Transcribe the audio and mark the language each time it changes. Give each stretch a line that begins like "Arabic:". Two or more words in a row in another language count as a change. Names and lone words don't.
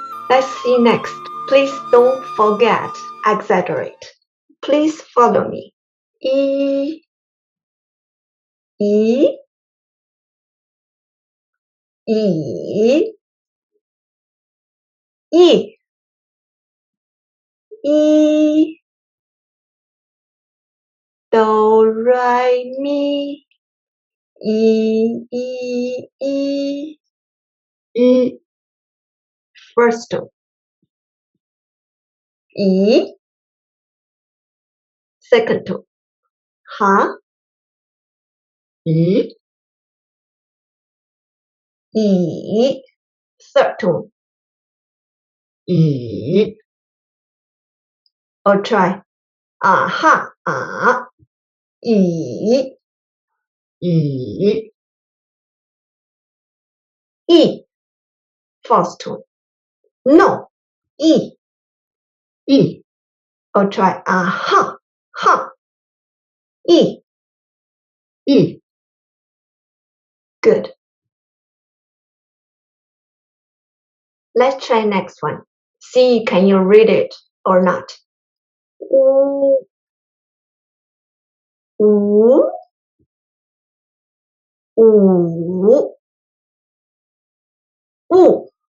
English: Let's see next. Please don't forget, exaggerate. Please follow me. E, E, E, E, E, do, re, mi, E, E, E, E. First tone. E. Second tone. Ha. E. E. Third tone. E. Or try. Ha. Ah. E. E. E. Fourth tone. No. E. E. Or try. Ha. Ha. E. E. Good. Let's try next one. See, can you read it or not? U. U. U. U.